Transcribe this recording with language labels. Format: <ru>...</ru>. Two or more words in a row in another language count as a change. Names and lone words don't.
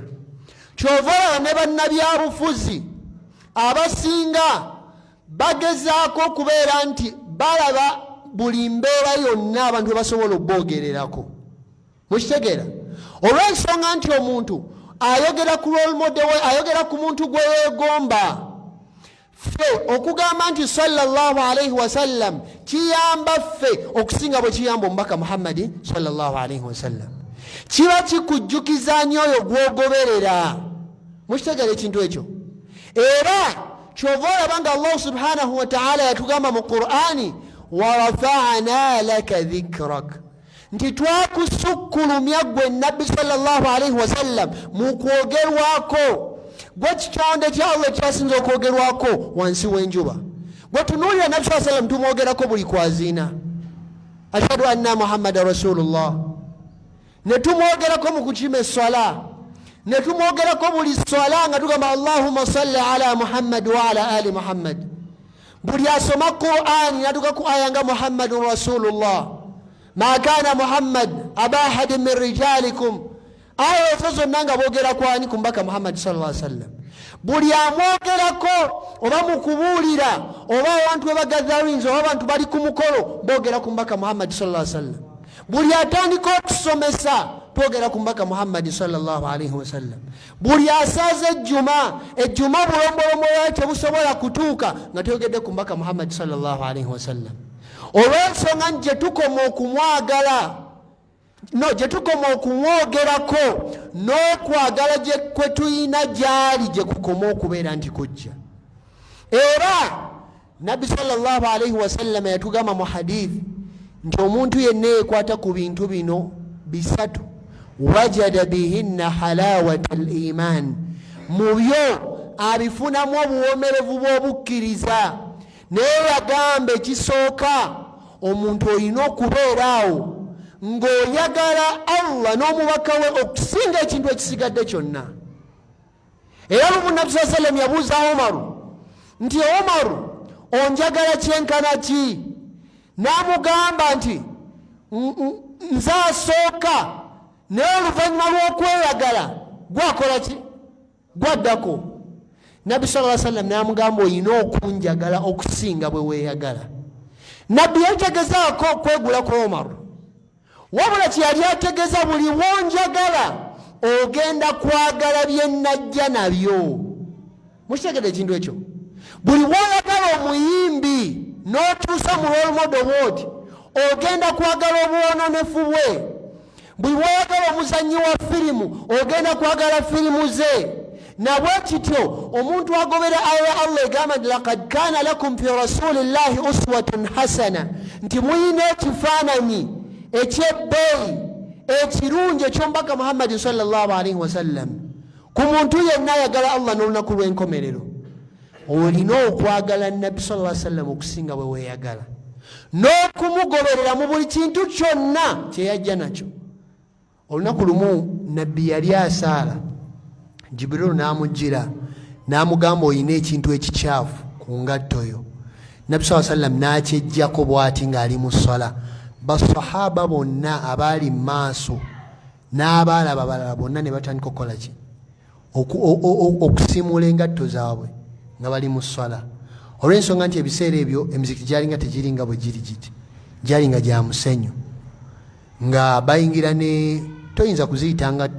<lg>Kyova olaba ne bannabyabufuzi abasinga bagezaako okubeera nti balaba buli mbeera yonna abantu basobola okbogererako. Mukitegeera? Olw'ensonga nti omuntu ayogera ku</lg> <en>role model</en> <lg>we, ayogera ku muntu gwe yeegomba. Ffe okugamba nti</lg> <ar>صلى الله عليه وسلم</ar> <lg>kiyamba ffe okusinga bwe kiyamba omubaka Muhammadi</lg> <ar>صلى الله عليه وسلم.</ar> <lg>Kiba kikujjukiza nnyo oyo gw'ogoberera. Mukitegeera ekintu ekyo? Era kyova olaba nga Allah</lg> <ar>سبحانه وتعالى</ar> <lg>yatugamba mu Qur'ani,</lg> <ar>ورفعنا لك ذكرك,</ar> <lg>nti twakusukkulumya gwe Nabbi</lg> <ar>صلى الله عليه وسلم</ar> <lg>mu kwogerwako. Gwe kitonde kya Allah kyasinza okwogerwako wansi w'enjuba. Gwe tunuulira Nabbi</lg> <ar>صلى الله عليه وسلم</ar> <lg>tumwogerako buli kwaziina,</lg> <ar>أشهد أن محمدا رسول الله,</ar> <lg>ne tumwogerako mu kukima essala, ne tumwogerako buli swala nga tugamba</lg> <ar>اللهم صل على محمد وعلى آل محمد.</ar> <lg>Buli asoma Qur'ani natuka ku aya nga</lg> <ar>محمد رسول الله ما كان محمد أبا أحد من رجالكم,</ar> <lg>aya ezo zonna nga boogera kwani? Ku mbaka Muhammad</lg> <ar>صلى الله عليه وسلم.</ar> <lg>Buli amwogerako oba mu kubuulira oba abantu we bagathawinza oba abantu bali ku mukolo boogera ku mbaka Muhammad</lg> <ar>صلى الله عليه وسلم.</ar> <lg>Buli atandika okusomesa twogera ku mbaka Muhammad</lg> <ar>صلى الله عليه وسلم.</ar> <lg>Buli asaza ejjuma bulombolombo lwayo tebusobola kutuuka nga twogedde ku mbaka Muhammad</lg> <ar>صلى الله عليه وسلم.</ar> <lg>Olw'ensonga nti gye tukoma okumwagala, gye tukoma okumwogerako n'okwagala kwe tuyina gyali gye kukoma okubeera nti kujja. Era Nabbi</lg> <ar>صلى الله عليه وسلم</ar> <lg>yatugamba mu hadithi nti omuntu yenna yekwata ku bintu bino bisatu,</lg> <ar>وجد بهن حلاوة الإيمان,</ar> <lg>mu byo abifunamu obuwomerevu bw'obukkiriza. Naye yagamba ekisooka, omuntu olina okubeeraawo ng'oyagala Allah n'omubaka we okusinga ekintu ekisigadde kyonna. Era lumu Nabbi</lg> <ar>صلى الله عليه وسلم</ar> <lg>yabuuza Omaru nti, Omaru, onjagala kyenkana ki? N'amugamba nti, nze asooka, naye oluvannyuma lw'okweyagala gwakola ki? Gwaddako. Nabbi</lg> <ar>صلى الله عليه وسلم</ar> <lg>n'amugamba, olina okunjagala okusinga bwe weeyagala. Nabbi yategezaako okwegula ku Omaru, wabula kyeyali ategeeza, buli wonjagala ogenda kwagala bye najja nabyo. Mukitegedde ekintu ekyo? Buli woyagala omuyimbi n'otuusa mu</lg> <en>role model</en> <lg>bw'oti, ogenda kwagala obuwononefu bwe. Buli woyagala omuzannyi wa firimu ogenda kwagala firimu ze. Nabwe kityo omuntu agobera aya Allah egamba nti</lg> <ar>لقد كان لكم في رسول الله أسوة حسنة,</ar> <lg>nti muyina ekifaananyi ekyebbeeyi ekirungi eky'omubaka Muhammad</lg> <ar>صلى الله عليه وسلم</ar> <lg>ku muntu yenna ayagala Allah n'olunaku lw'enkomerero. Olina okwagala Nabbi</lg> <ar>صلى الله عليه وسلم</ar> <lg>okusinga bwe weeyagala, n'okumugoberera mu buli kintu kyonna kye yajja nakyo. Olunaku lumu Nabbi yali asaala, Jibril n'amujjira n'amugamba, oyina ekintu ekikyafu ku ngatto yo. Nabbi</lg> <ar>صلى الله عليه وسلم</ar> <lg>n'akyejjako bw'ati ng'ali mu ssala. Basahaba bonna abaali mu maaso n'abaalaba balala bonna ne batandika okukola ki? Okusiimula engatto zaabwe nga bali mu ssala. Olw'ensonga nti ebiseera ebyo emizikiti gyalinga tegiringa bwe giri giti, gyalinga gya musenyu, nga bayingira ne toyinza kuziyita ngatto.</lg>